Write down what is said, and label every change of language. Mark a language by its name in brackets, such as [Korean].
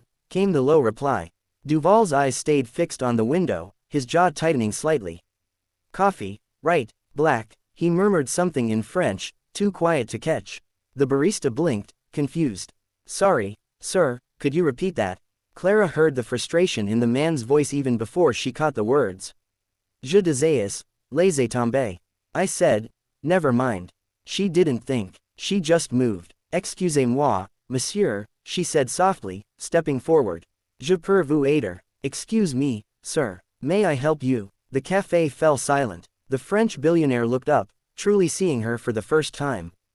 [English] Came the low reply. Duval's eyes stayed fixed on the window, his jaw tightening slightly. "Coffee, right, black," he murmured something in French, too quiet to catch. The barista blinked, confused. "Sorry, sir, could you repeat that?" Clara heard the frustration in the man's voice even before she caught the words. [French] "Je disais, laissez tomber." [English] I said, "Never mind." She didn't think, she just moved. [French] "Excusez-moi, monsieur," [English] she said softly, stepping forward. [French] "Je peux vous aider." [English] "Excuse me, sir. May I help you?" The café fell silent. The French billionaire looked up, truly seeing her for the first time.